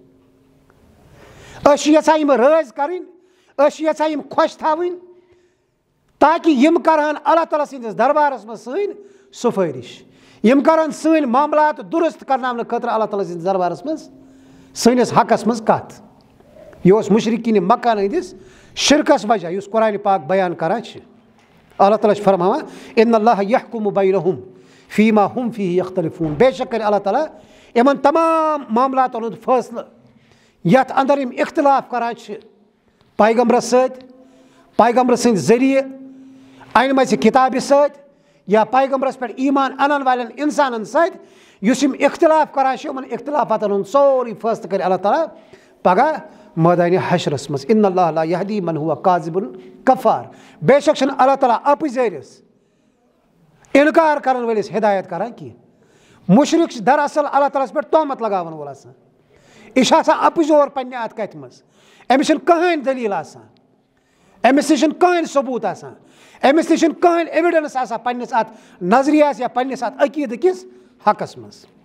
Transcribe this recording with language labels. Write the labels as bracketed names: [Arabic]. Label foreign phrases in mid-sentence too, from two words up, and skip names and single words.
[Kashmiri] أسۍ چھِ یژھان یِم رٲضۍ کرٕنۍ أسۍ چھِ یژھان یِم خۄش تھاوٕنۍ تاکہِ یِم کرہن اللہ تعالیٰ سٕنٛدِس دربارس منٛز سٲنۍ سُفٲرِش یِم کرن سٲنۍ معاملات درست کرناونہٕ خٲطرٕ اللہ تعالیٰ سٕنٛدِس دربارس منٛز سٲنِس حقس منٛز کتھ یہِ اوس مُشرِکیٖنہِ مکان ہٕنٛدِس شرکس وجہ یُس قرآنِ پاک بیان کران چھِ اللہ تعالیٰ چھُ فرماوان [Arabic] اِنَّ اللّٰهَ يَحْكُمُ بَيْنَهُمْ فِي مَا هُمْ فِيهِ يَخْتَلِفُونَ [Kashmiri] بے شک کرِ اللہ تعالیٰ یِمن تمام معاملاتن ہُنٛد فٲصلہٕ یتھ اندر یِم اختلاف کران چھِ پیغمبرس سۭتۍ پیغمبر سٕنٛدۍ ذٔریعہٕ انمژِ کِتابہِ سۭتۍ یا پیغمبرس پٮ۪ٹھ ایٖمان انن والٮ۪ن انسانن سۭتۍ یُس یِم اختلاف کران چھِ یِمن اختلافاتن ہُنٛد سورُے فٲصلہٕ کرِ اللہ تعالیٰ پگاہ مٲدانہِ حشرس منٛز [Arabic] اِنَ اللّٰهَ لَا يَهْدِی مَنْ هُوَ کاذِبٌ [Kashmiri] کفار بے شک چھُنہٕ اللہ تعالیٰ اپٕزٲرِس انکار کرن وٲلِس ہدایت کران کینٛہہ مُشرِک چھِ دراصل اللہ تعالیٰ ہس پٮ۪ٹھ تہمت لگاون وول آسان یہِ چھُ آسان اپٕزور پننہِ اتھ کتھِ منٛز أمِس چھنہٕ کٕہٕنۍ دٔلیٖل آسان أمِس نِش چھُنہٕ کٕہٕنۍ ثبوٗت آسان أمِس نِش چھُنہٕ کٕہٕنۍ ایویڈنس آسان پننِس اتھ نظریہس یا پننِس اتھ عقیٖدٕ کِس حقس منٛز